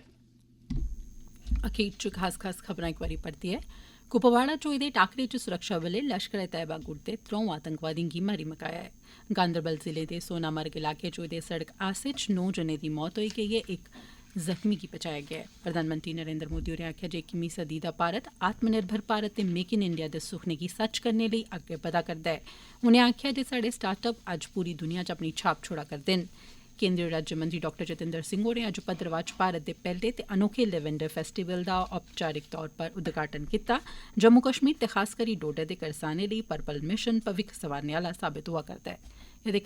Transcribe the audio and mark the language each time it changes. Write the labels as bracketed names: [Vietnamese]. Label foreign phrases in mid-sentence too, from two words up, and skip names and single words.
[Dogri] अखीर च खास खबरां इक बारी परतियै कुपवाड़ा च होए दे टाकरे च सुरक्षाबलें लश्कर ए तैयबा गुट दे 3 आतंकवादियों गी मारी मकाया ऐ। गांदरबल जिले दे सोनामर्ग इलाके च होए दे सड़क हादसे च 9 जनें दी मौत होई गेई ऐ, इक जख्मी गी बचाया गेआ ऐ। प्रधानमंत्री नरेंद्र मोदी होरें आखेआ जे 21वीं सदी दा भारत आत्मनिर्भर भारत ते मेक इन इंडिया दे सुखने गी सच करने लेई अग्गै बधा करदा ऐ। उनें आखेआ जे साढ़े स्टार्टअप अज्ज पूरी दुनिया च अपनी छाप छोड़ा करदे न। केंद्रीय राज्यमंत्री डॉ जितेंद्र सिंह होरें अज्ज भद्रवाह च भारत दे पैह्ले ते अनोखे लैवेंडर फेस्टिवल दा औपचारिक तौर पर उद्घाटन कीता। जम्मू कश्मीर ते खास करी डोडा दे करसानें लेई पर्पल मिशन भविक्ख संवारने आह्ला साबत होआ करदा ऐ।